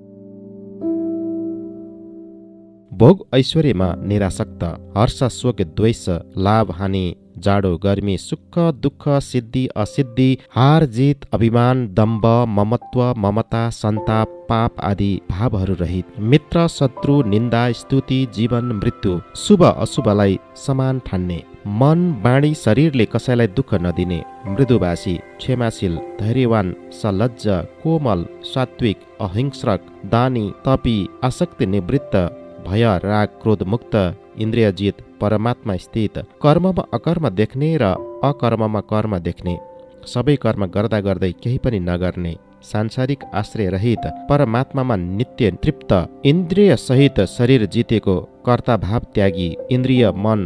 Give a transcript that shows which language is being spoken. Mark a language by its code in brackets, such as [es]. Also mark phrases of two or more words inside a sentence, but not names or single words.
[ne] भोग ऐश्वर्यमा निरासक्त, हर्ष शोक द्वेष, लाभ हानि, जाडो गर्मी, सुख दुःख, सिद्धि असिद्धि, हार जित, अभिमान, दम्भ, ममत्व, ममता, सन्ताप, पाप आदि भावहरू रहित, मित्र शत्रु, निन्दा स्तुति, जीवन मृत्यु, शुभ अशुभलाई समान ठान्ने, मन बाणी शरीरले कसैलाई दुःख नदिने, मृदुभाषी, क्षमाशील, धैर्यवान, सलज्ज, कोमल, सात्विक, अहिंसक, दानी, तपी, आसक्ति निवृत्त, भय राग क्रोध मुक्त, इन्द्रियजित, परमात्मा स्थित, कर्ममा अकर्म देख्ने र अकर्ममा कर्म देख्ने, सबै कर्म गर्दा गर्दै केही पनि नगर्ने, सांसारिक आश्रय रहित, परमात्मामा नित्य तृप्त, इन्द्रिय सहित शरीर जितेको, कर्ता भाव त्यागी, इन्द्रिय मन